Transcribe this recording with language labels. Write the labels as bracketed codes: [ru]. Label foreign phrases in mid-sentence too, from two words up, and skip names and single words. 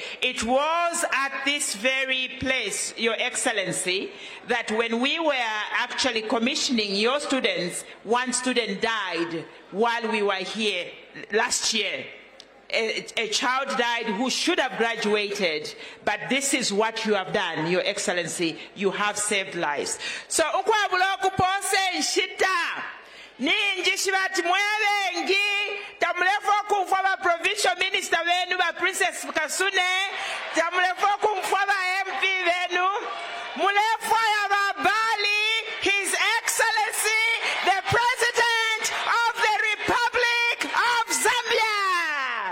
[en] It was at this very place, Your Excellency, that when we were actually commissioning your students, one student died while we were here last year. A child died who should have graduated, but this is what you have done, Your Excellency. You have saved lives. So, [bem] ukwabula okupose nshita ninji shibati mwebengi tamulefo kumfwa ba [en] provincial minister [bem] wenu ba Princess Kasune, tamulefo kumfwa ba MP wenu, mulefo ya ba Bali, [en] His Excellency, the President of the Republic of Zambia.